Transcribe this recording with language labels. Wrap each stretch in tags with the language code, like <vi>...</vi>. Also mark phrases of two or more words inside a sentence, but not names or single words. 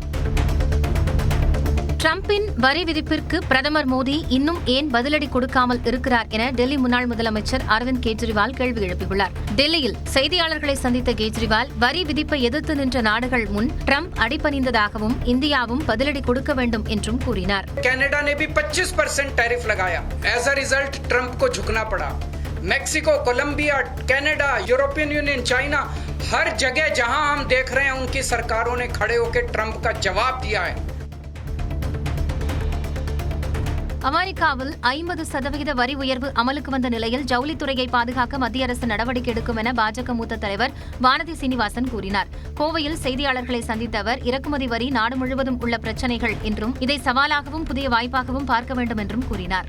<ta>டிரம்பின் வரி விதிப்பிற்கு பிரதமர் மோடி இன்னும் ஏன் பதிலடி கொடுக்காமல் இருக்கிறார் என டெல்லி முன்னாள் முதலமைச்சர் அரவிந்த் கெஜ்ரிவால் கேள்வி எழுப்பியுள்ளார். டெல்லியில் செய்தியாளர்களை சந்தித்த கெஜ்ரிவால் வரி விதிப்பை எதிர்த்து நின்ற நாடுகள் முன் டிரம்ப் அடிபணிந்ததாகவும் இந்தியாவும் பதிலடி கொடுக்க வேண்டும் என்றும் கூறினார்.</ta> <hi>कनाडा ने भी 25% टैरिफ लगाया.</hi> <en>as a result</en> <hi>ट्रंप को झुकना पड़ा. मेक्सिको, कोलंबिया, कनाडा, यूरोपियन यूनियन, चाइना, हर जगह जहां हम देख रहे हैं उनकी सरकारों ने खड़े होकर ट्रंप का जवाब दिया है.</hi> <ta>அமெரிக்காவில் 50% வரி உயர்வு அமலுக்கு வந்த நிலையில் ஜவுளித்துறையை பாதுகாக்க மத்திய அரசு நடவடிக்கை எடுக்கும் என பாஜக மூத்த தலைவர் வானதி சீனிவாசன் கூறினார். கோவையில் செய்தியாளர்களை சந்தித்த அவர், இறக்குமதி வரி நாடு முழுவதும் உள்ள பிரச்சினைகள் என்றும் இதை சவாலாகவும் புதிய வாய்ப்பாகவும் பார்க்க வேண்டும் என்றும் கூறினார்.</ta>